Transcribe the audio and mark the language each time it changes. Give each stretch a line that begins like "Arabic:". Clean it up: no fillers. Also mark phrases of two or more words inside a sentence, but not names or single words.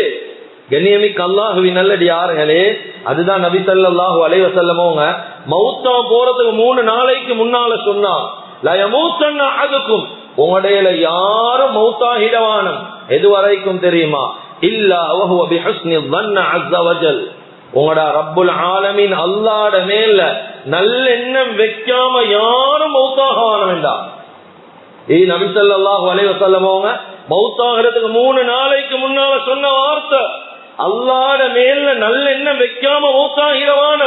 Tamil: கண்ணியமிக்க அல்லாஹ்வின் நல்லடியார்களே, அதுதான் நபி
Arabic: صلى الله عليه وسلم
Tamil: அவங்க மௌத்தா போறதுக்கு 3 நாளைக்கு முன்னால சொன்னாங்க,
Arabic: لا يموتن أحدكم,
Tamil: உங்களுடைய யாரும் மௌத்தாகிடவானும். எது வரைக்கும் தெரியுமா?
Arabic: إلا وهو بحسن ظن عز وجل,
Tamil: உங்களோட
Arabic: رب العالمين
Tamil: அல்லாஹ்ட மேல நல்ல எண்ணம் வைக்காம யாரும் மௌத்தாகவான வேண்டாம். நபி
Arabic: صلى الله عليه وسلم
Tamil: அவங்க மௌத்தாகிறதுக்கு 3 நாளைக்கு முன்னால சொன்ன வார்த்தை, அல்லாஹ்ட மேல நல்ல எண்ணம் வைக்காம மௌத்தாகிடவானும்.